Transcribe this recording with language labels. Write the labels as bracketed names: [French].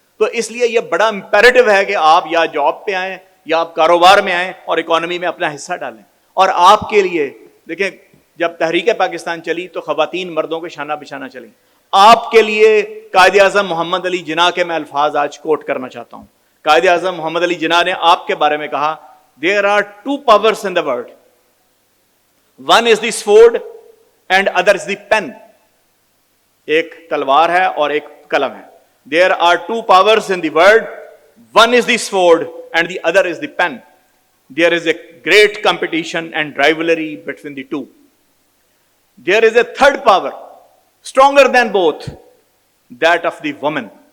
[Urdu] تو اس لیے یہ بڑا امپیریٹو ہے کہ آپ یا جاب پہ آئیں یا آپ کاروبار میں آئیں اور اکانومی میں اپنا حصہ ڈالیں. اور آپ کے لیے دیکھیں, جب تحریک پاکستان چلی تو خواتین مردوں کے شانہ بشانہ چلیں. آپ کے لیے قائد اعظم محمد علی جناح کے میں الفاظ آج کوٹ کرنا چاہتا ہوں. قائد اعظم محمد علی جناح نے آپ کے بارے میں کہا, [English] there are 2 powers in the world, one is the sword and other is the pen. [Urdu] ایک تلوار ہے اور ایک قلم ہے. [English] There are 2 powers in the world, one is the sword and the other is the pen. There is a great competition and rivalry between the two. There is a third power, stronger than both, that of the woman.